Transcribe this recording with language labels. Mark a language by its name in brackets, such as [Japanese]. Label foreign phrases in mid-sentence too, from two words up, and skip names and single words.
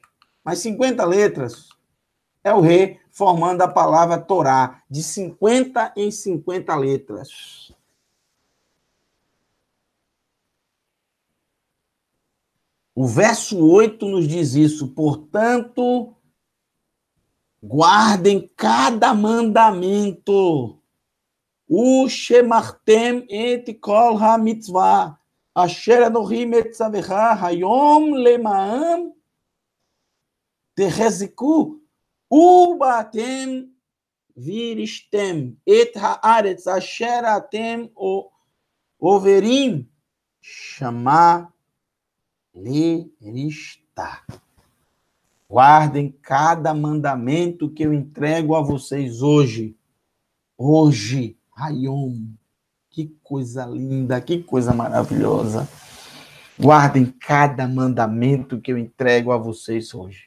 [Portuguese] Mais 50 letras é o Re, formando a palavra Torá, de 50 em 50 letras. O verso 8 nos diz isso. Portanto, guardem cada mandamento. [Hebrew] ושמרתם את כל המצוה. אשר אנכי מצוך היום למען תחזקו ובאתם וירשתם את הארץ אשר אתם עוברים שמה לרשתה. [Portuguese] Guardem cada mandamento que eu entrego a vocês hoje. Hoje, Hayom. Que coisa linda, que coisa maravilhosa. Guardem cada mandamento que eu entrego a vocês hoje.